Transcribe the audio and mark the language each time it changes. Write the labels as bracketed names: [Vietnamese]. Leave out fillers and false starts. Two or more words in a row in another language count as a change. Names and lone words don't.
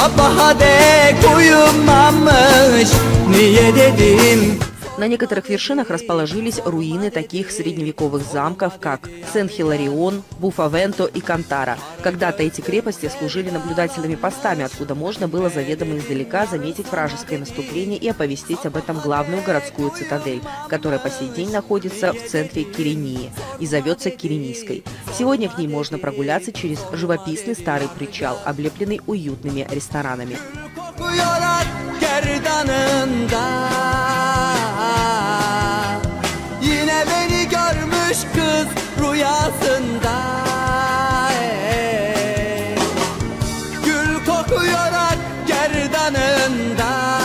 [Turkish] Sabaha dek uyumamış niye dedim. [Russian] На некоторых вершинах расположились руины таких средневековых замков, как Сен-Хиларион, Буфавенто и Кантара. Когда-то эти крепости служили наблюдательными постами, откуда можно было заведомо издалека заметить вражеское наступление и оповестить об этом главную городскую цитадель, которая по сей день находится в центре Кирении и зовется Киренийской. Сегодня к ней можно прогуляться через живописный старый причал, облепленный уютными ресторанами. [Turkish] Yine beni görmüş kız rüyasında Gül kokuyor ak gerdanında